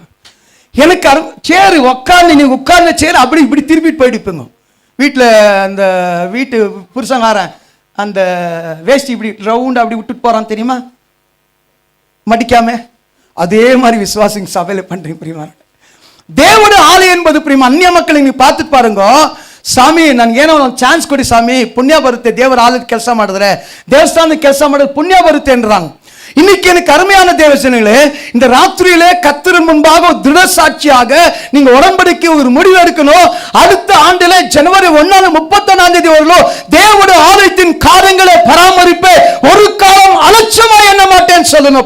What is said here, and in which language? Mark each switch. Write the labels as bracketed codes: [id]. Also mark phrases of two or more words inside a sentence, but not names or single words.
[ta] எனக்கு சேரு உட்காந்து, நீங்கள் உட்கார்ந்த சேரு அப்படி இப்படி திருப்பிட்டு போயிடுப்பீங்க. வீட்டில் அந்த வீட்டு புருஷங்காரன் அந்த வேஷ்டி இப்படி ரவுண்டு அப்படி விட்டுட்டு போகிறான் தெரியுமா, மடிக்காம. அதே மாதிரி விசுவாசிங்க சபையில் பண்ணுறீங்க. பிரியமா, தேவனுடைய ஆலயம் என்பது பிரியமா அந்நிய மக்களை நீ பார்த்துட்டு பாருங்க. [kn] ಸ್ವಾಮಿ ನನಗೇನೋ ಒಂದು ಚಾನ್ಸ್ ಕೊಡಿ ಸ್ವಾಮಿ, ಪುಣ್ಯ ಬರುತ್ತೆ, ದೇವರ ಆಲಯದ ಕೆಲಸ ಮಾಡಿದ್ರೆ, ದೇವಸ್ಥಾನದ ಕೆಲಸ ಮಾಡಿದ್ರೆ ಪುಣ್ಯ ಬರುತ್ತೆ என்றாங்க. [ta] இன்னைக்கு எனக்கு அருமையான தேவசனங்களே, இந்த ராத்திரியிலே கர்த்தரின் முன்பாக திட சாட்சியாக நீங்க உடன்படிக்கை ஒரு முடிவு எடுக்கணும். அடுத்த ஆண்டிலே ஜனவரி 1 31 வரலும் தேவனுடைய ஆலயத்தின் காரியங்களை பராமரிப்பே ஒரு காலம் அலட்சியமா எண்ண மாட்டேன்னு சொல்லணும்.